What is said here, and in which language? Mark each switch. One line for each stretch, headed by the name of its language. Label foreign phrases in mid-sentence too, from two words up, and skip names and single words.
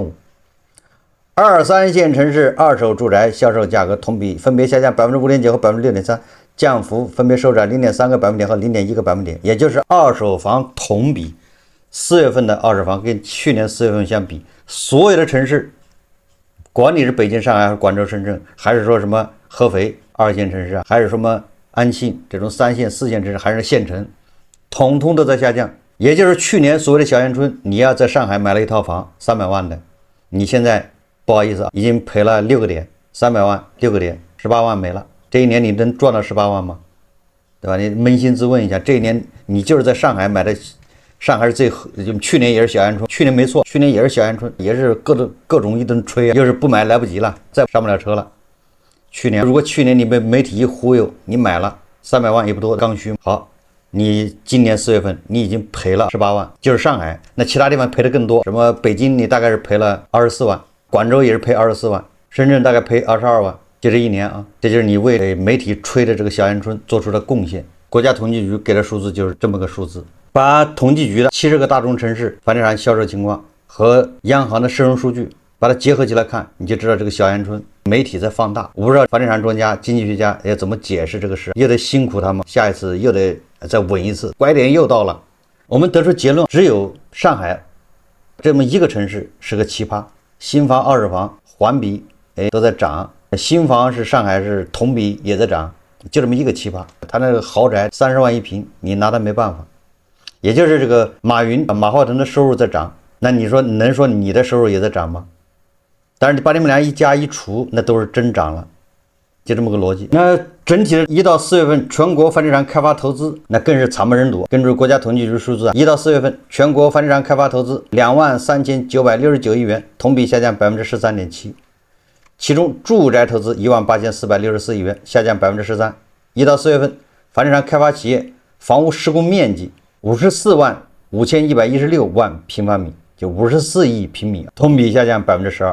Chinese: 二三線城市二手住宅銷售價格同比分別下降 5.9% 和 6.3%， 降幅分別收窄 0.3個百分點和 0.1個百分點。也就是二手房同比4月份的二手房跟去年4月份相比，所有的城市，管你是北京、上海、廣州、深圳，還是說什麼合肥二線城市，還是什麼安慶這種3線、4線城市，還是縣城，統統都在下降。也就是去年所謂的小陽春，你要在上海買了一套房300萬的，你現在不好意思啊，已經賠了6個點，300萬6個點18萬沒了。這一年你能賺到18萬嗎？對吧？你捫心自問一下，這一年你就是在上海買的，上海是最，去年也是小陽春，去年沒錯，去年也是小陽春，也是各種一頓吹，又是不買來不及了，再上不了車了。去年如果去年你被媒體一忽悠，你買了300萬也不多，剛需好。你今年4月份你已經賠了18萬，就是上海，那其他地方賠的更多，什麼北京你大概是賠了24萬，廣州也是賠24 萬，深圳大概賠22萬，就這一年啊，這就是你為媒體吹的這個小陽春做出的貢獻。國家統計局給的數字就是這麼個數字，把統計局的70個大中城市房地產銷售情況和央行的社融數據把它結合起來看，你就知道這個小陽春媒體在放大。我不知道房地產專家、經濟學家要怎麼解釋這個事，又得辛苦他們，下一次又得再穩一次，拐點又到了。我們得出結論，只有上海這麼一個城市是個奇葩，新房、二手房環比都在漲，新房是上海是同比也在漲，就這麼一個奇葩。他那個豪宅30萬一平，你拿他沒辦法。也就是這個馬化騰的收入在漲，那你說能說你的收入也在漲嗎？但是你把你們倆一加一除，那都是真漲了，就這麼個邏輯。那整體的1到4月份全國房地產開發投資那更是慘不忍睹。根據國家統計局數字，1到4月份全國房地產開發投資23969億元，同比下降 13.7%。其中住宅投資18464億元，下降 13%。1到4月份房地產開發企業房屋施工面積545116萬平方米，就54億平米，同比下降 12%。